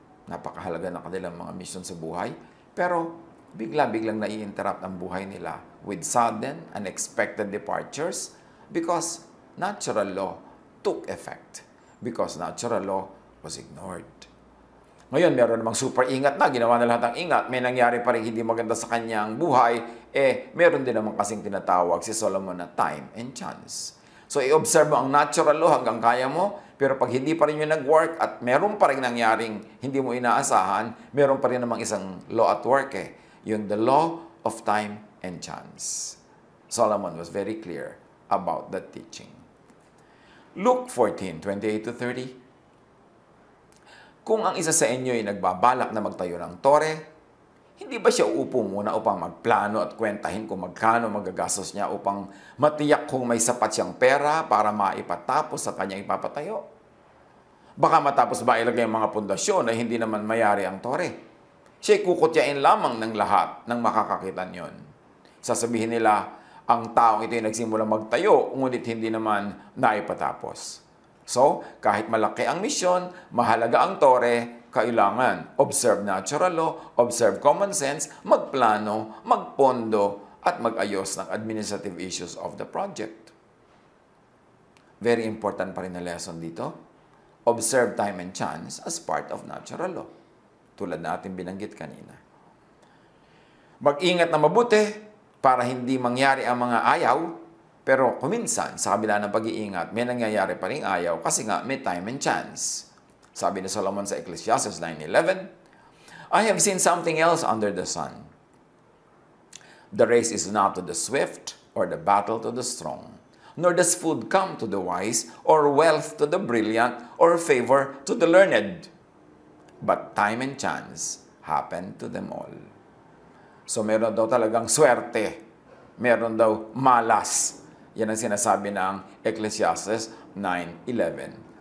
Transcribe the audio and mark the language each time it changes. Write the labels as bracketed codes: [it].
[tl] Napakahalaga na kanilang mga mission sa buhay. Pero bigla-biglang nai-interrupt ang buhay nila [en] with sudden, unexpected departures because natural law took effect. Because natural law was ignored. [tl] Ngayon, meron namang super ingat na, ginawa na lahat ng ingat, may nangyari pa rin hindi maganda sa kanyang buhay, meron din naman kasing tinatawag si Solomon na time and chance. So, i-observe mo ang natural law hanggang kaya mo, pero pag hindi pa rin yung nag-work at meron pa rin nangyaring hindi mo inaasahan, meron pa rin namang isang law at work yung [en] the law of time and chance. Solomon was very clear about that teaching. Luke 14:28-30. [tl] Kung ang isa sa inyo ay nagbabalak na magtayo ng tore, hindi ba siya uupo muna upang magplano at kwentahin kung magkano magagastos niya upang matiyak kung may sapat siyang pera para maipatapos sa kanyang ipapatayo? Baka matapos ba ilagay ang mga pundasyon na hindi naman mayari ang tore? Siya'y kukutyain lamang ng lahat ng makakakitan yon. Sasabihin nila, ang taong ito ay nagsimulang magtayo, ngunit hindi naman naipatapos. So, kahit malaki ang misyon, mahalaga ang tore, kailangan observe natural law, observe common sense, magplano, magpondo, at mag-ayos ng [en] administrative issues of the project. [tl] Very important pa rin na lesson dito. [en] Observe time and chance as part of natural law. [tl] Tulad na ating binanggit kanina. Mag-ingat na mabuti para hindi mangyari ang mga ayaw, pero kuminsan, sa kabila ng pag-iingat, may nangyayari pa rin ayaw kasi nga may time and chance. Sabi ni Solomon sa [en] Ecclesiastes 9:11, I have seen something else under the sun. The race is not to the swift, or the battle to the strong. Nor does food come to the wise, or wealth to the brilliant, or favor to the learned. But time and chance happen to them all. [tl] So meron daw talagang swerte. Meron daw malas. Yan ang sinasabi ng Ecclesiastes 9:11.